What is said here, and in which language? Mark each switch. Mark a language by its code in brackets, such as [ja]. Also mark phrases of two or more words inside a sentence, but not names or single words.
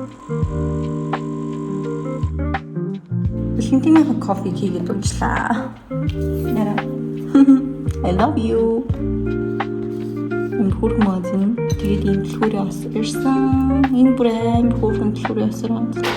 [mn] Валентинынхаа кофег хийгээд уншлаа. Яра. [en] I love you. [mn] Бүр модон. Тэгээд ийм дэлгүүрээ бас ирсэн. Энэ бүр амар хөөрхөн дэлгүүрээ ясраа.